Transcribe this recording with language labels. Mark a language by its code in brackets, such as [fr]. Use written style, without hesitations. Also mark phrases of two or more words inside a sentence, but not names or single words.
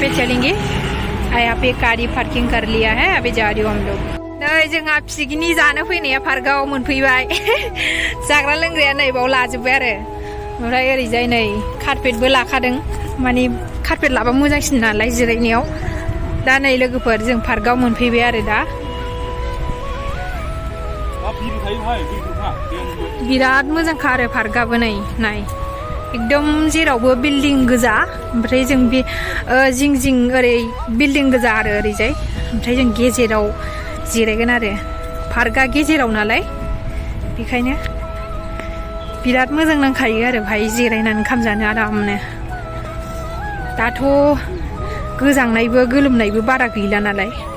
[hi] पे चलेंगे यहाँ पे गाड़ी पार्किंग कर लिया है अभी जा रही हूँ हम लोग [brx] नै जोंहा पिकनिक जानो फैनाया पार्कआव मोनफैबाय जाग्रा लोंग्राया नै बाव लाजोब्बाय आरो ओमफ्राय ओरैजाय नै कारपेटबो लाखादों माने कारपेट लाबा मोजांसिन नालाय जिरायनायाव दा नै लोगोफोर जों पार्कआव मोनफैबाय आरो दा बिराद मोजांखा आरो पार्कआबो नै नाय एकदम जेरावबो बिल्डिं गोजा ओमफ्राय जों बे जिं जिं ओरै बिल्डिं गोजा आरो ओरैजाय ओमफ्राय जों गेजेराव जिरायगोन आरो पार्कआ गेजेराव नालाय बेखायनो बिराद मोजां नांखायो आरो भाई जिरायनानै ओंखाम जानो आरामनो दाथ' गोजांनायबो गोलोमनायबो बारा गैला नालाय